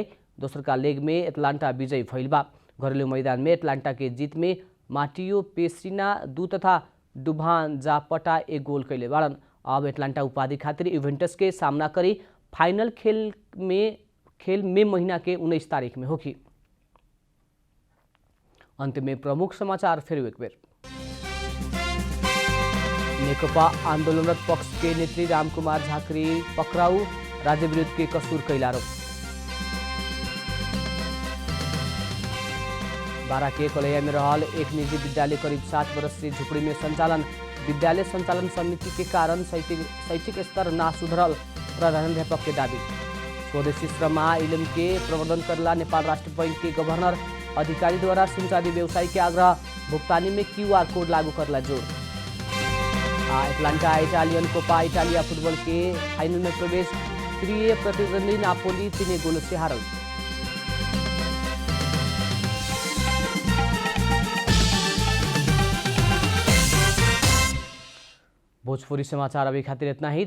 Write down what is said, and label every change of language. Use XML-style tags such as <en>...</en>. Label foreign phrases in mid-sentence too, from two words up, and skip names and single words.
<bho>दोसर का लेग में एटलांटा विजयी भइल बा। घरेलू मैदान में एटलांटा के जीत में माटियो पेसिना 2 तथा डुभान जापटा 1 गोल कैले बाड़न। अब एटलांटा उपाधि खातिर इवेंटस के सामना करी। फाइनल खेल में महीना के 19 तारीख में होगी। अंत में प्रमुख समाचार फिर एक बेर। नेकपा आंदोलनरत पक्ष के नेत्री रामकुमार झाँक्री पकड़ाऊ, राज्य विरुद्ध के कसूर कैल आरोप। बारा के कलैया में रहल एक निजी विद्यालय करीब 7 वर्ष से झुपड़ी में संचालन। विद्यालय संचालन समिति के कारण शैक्षिक स्तर ना सुधरल, प्रधानाध्यापक के दावी। स्वदेशी श्रम इलम के प्रवर्धन करला नेपाल राष्ट्र बैंक के गवर्नर अधिकारी द्वारा सुनचाँदी व्यवसायी के आग्रह। भुगतानी में QR कोड लागू करला जोड़। एटलांटा इटालियन कोपा इटालिया फुटबॉल के फाइनल में प्रवेश। स्तरीय प्रतिद्वंदी नापोली 3 गोल से हारल। भोजपुरी समाचार अभी खातिर इतना ही।</bho>